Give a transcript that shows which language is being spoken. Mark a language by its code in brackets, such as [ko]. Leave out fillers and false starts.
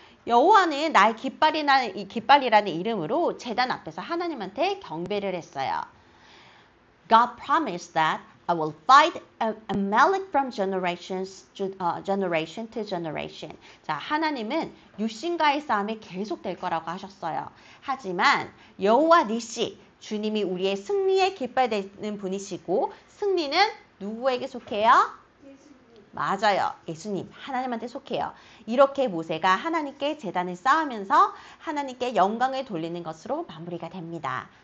[ko] 여호와는 나의 깃발이라는 이름으로 제단 앞에서 하나님한테 경배를 했어요. [en] God promised that I will fight Amalek from generation to generation. [ko] 자, 하나님은 육신과의 싸움이 계속될 거라고 하셨어요. 하지만 여호와 니시, 주님이 우리의 승리의 깃발 되는 분이시고 승리는 누구에게 속해요? 맞아요. 예수님, 하나님한테 속해요. 이렇게 모세가 하나님께 제단을 쌓으면서 하나님께 영광을 돌리는 것으로 마무리가 됩니다.